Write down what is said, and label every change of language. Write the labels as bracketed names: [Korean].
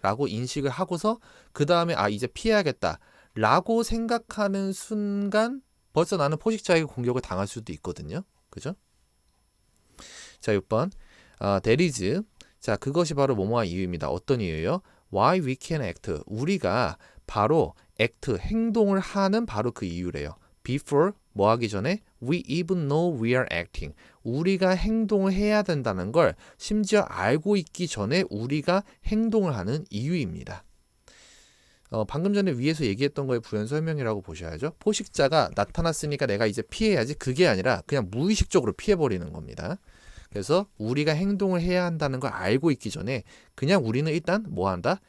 [Korean] 라고 인식을 하고서 그 다음에 아, 이제 피해야겠다. 라고 생각하는 순간 벌써 나는 포식자에게 공격을 당할 수도 있거든요. 그죠? 자, 6번. that is. 자, 그것이 바로 뭐뭐한 이유입니다. 어떤 이유예요? [English] Why we can act. [Korean] 우리가 바로 act, 행동을 하는 바로 그 이유래요. [English] Before, [Korean] 뭐 하기 전에 [English] we even know we are acting. [Korean] 우리가 행동을 해야 된다는 걸 심지어 알고 있기 전에 우리가 행동을 하는 이유입니다. 방금 전에 위에서 얘기했던 거의 부연 설명이라고 보셔야죠. 포식자가 나타났으니까 내가 이제 피해야지. 그게 아니라 그냥 무의식적으로 피해버리는 겁니다. 그래서 우리가 행동을 해야 한다는 걸 알고 있기 전에 그냥 우리는 일단 뭐 한다?